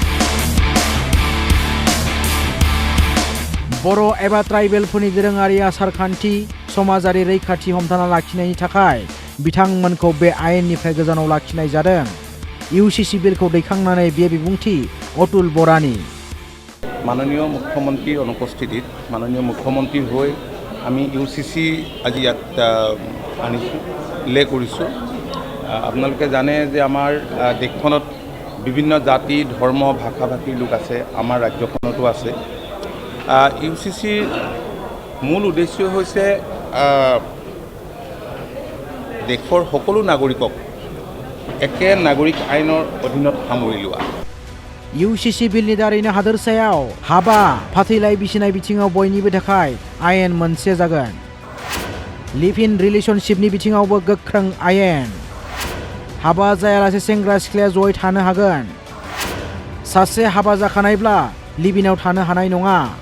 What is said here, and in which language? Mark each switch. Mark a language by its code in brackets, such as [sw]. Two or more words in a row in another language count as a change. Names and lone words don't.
[brx] बर' एबा ट्राइबेलफोरनि दोरोङारि आसारखान्थि समाजारि रैखाथि हमथाना लाखिनायनि थाखाय बिथांमोनखौ बे आयेननिफ्राय गोजानाव लाखिनाय जादों। इउसिसि बिलखौ दैखांनानै बे बिबुंथि अतुल बरानि। [as] মাননীয় মুখ্যমন্ত্ৰী অনুপস্থিতিত মাননীয় মুখ্যমন্ত্ৰী হৈ আমি ইউচিচি আজি ইয়াত আনিছোঁ উল্লেখ কৰিছোঁ। আপোনালোকে জানে যে আমাৰ দেশখনত বিভিন্ন জাতি ধৰ্ম ভাষা ভাষীৰ লোক আছে, আমাৰ ৰাজ্যখনতো আছে। ইউচিচিৰ মূল উদ্দেশ্য হৈছে দেশৰ সকলো নাগৰিকক একে নাগৰিক আইনৰ অধীনত সামৰি লোৱা। [brx] इउसिसि बिलनि दारैनो हादोरसायाव हाबा फाथैलाइ बिसिनाय बिथिङाव बयनिबो थाखाय आयेन मोनसे जागोन। [en] live in relationshipनि [brx] बिथिङावबो गोख्रों आयेन। हाबा जायालासे सेंग्रा सिख्लाया जयै थानो हागोन। सासे हाबा जाखानायब्ला [en] live inआव [brx] थानो हानाय नङा।